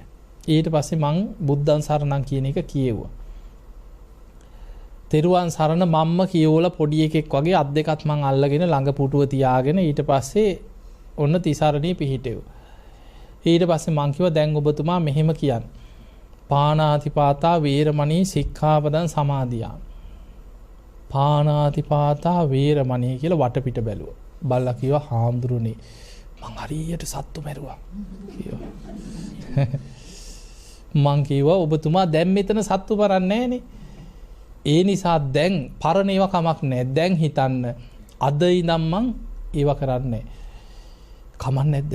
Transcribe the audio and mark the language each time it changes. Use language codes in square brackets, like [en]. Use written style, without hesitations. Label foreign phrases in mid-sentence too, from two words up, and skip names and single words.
[si] ඊට පස්සේ මං [pi] බුද්ධං සරණං [si] කියන එක කියෙව්වා. තෙරුවන් සරණ මම්ම කියෝලා පොඩි එකෙක් වගේ අත් දෙකත් මං අල්ලගෙන ළඟ පුටුව තියාගෙන ඊට පස්සේ ඔන්න තිසරණේ පිහිටෙව්වා. ඊට පස්සේ මං කිව්වා දැන් ඔබතුමා මෙහෙම කියන්න. [pi] පාණාතිපාතා වේරමණී සික්ඛාපදං සමාදියාමි. පාණාතිපාතා වේරමණී [si] කියලා වටපිට බැලුවා. බල්ලා කිව්වා හාමුදුරනේ මං හරියට සත්තු මැරුවා කිව්වා. මං කිව්වා ඔබතුමා දැන් මෙතන සත්තු මරන්නේ නැහනේ. ඒ නිසා දැන් පරණ ඒවා කමක් නැහැ. දැන් හිතන්න අද ඉඳන් මං ඒවා කරන්නේ කමක් නැද්ද?